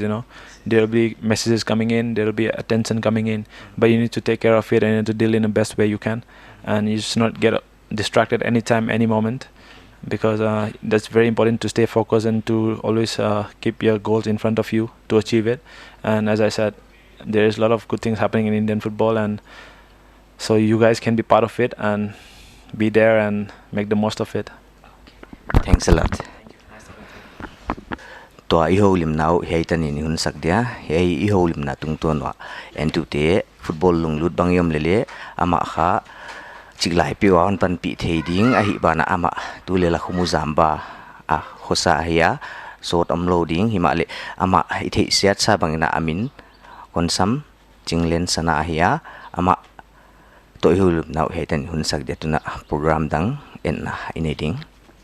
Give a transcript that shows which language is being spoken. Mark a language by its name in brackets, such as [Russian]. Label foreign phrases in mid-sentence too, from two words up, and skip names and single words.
[English] There will be messages coming in. There will be attention coming in, but you need to take care of it and you need to deal in the best way you can, and you just not get distracted anytime, any moment, because that's very important to stay focused and to always keep your goals in front of you to achieve it. And as I said, there is a lot of good things happening in Indian football, and so you guys can be part of it and be there and make the most of it. Thanks a lot. [Thulung] To iho lim nau hei tani ni hun sak dia hei iho lim na tung ton wa en tu te football lung lut bang yom lele ama kha chiklai pi wa on pan pi thei ding a hi bana ama tu le la khumu zamba a khosa hiya sot uploading himale ama i thei siat sa bangina amin konsam chinglen sana hiya ama to iho lim nau hei tani hun sak dia tuna program dang en na ineding